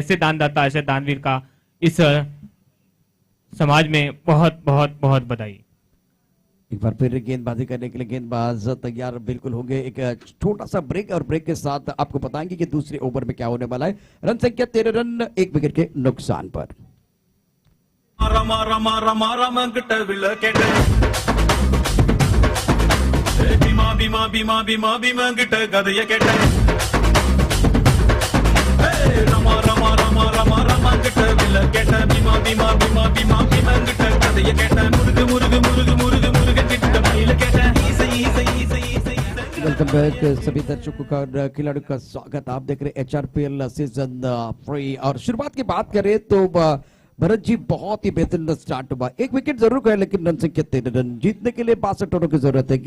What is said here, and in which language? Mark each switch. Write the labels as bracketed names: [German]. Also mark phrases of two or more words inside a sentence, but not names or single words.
[Hindi] ऐसे दानदाता, ऐसे दानवीर का इस समाज में बहुत बहुत बहुत बधाई। एक बार फिर गेंदबाजी करने के लिए गेंदबाज तैयार बिल्कुल होंगे। एक छोटा सा ब्रेक और ब्रेक के साथ आपको बताएंगे कि दूसरे ओवर में क्या होने वाला है। रन संख्या 13 रन, 1 विकेट के नुकसान पर। रमा रमा रमा रमा गट विलकेट बीमा बीमा बीमा बीमा बीमा गट गदय केट रमा रमा रमा रमा रमा गट विलकेट बीमा बीमा बीमा बीमा बीमा गट गदय केट मुर्ग मुर्ग मुर्ग मुर्ग मुर्ग गट विलकेट सही सही सही सही। [English] welcome back [Hindi] सभी दर्शकों का और खिलाड़ियों का स्वागत। आप देख रहे हैं HRPL सीजन 3 और शुरुआत की बात करें तो भरत जी बहुत ही बेहतरीन स्टार्ट हुआ। 1 विकेट जरूर गए लेकिन रन संख्या 13 रन, जीतने के लिए 62 रनों की जरूरत है।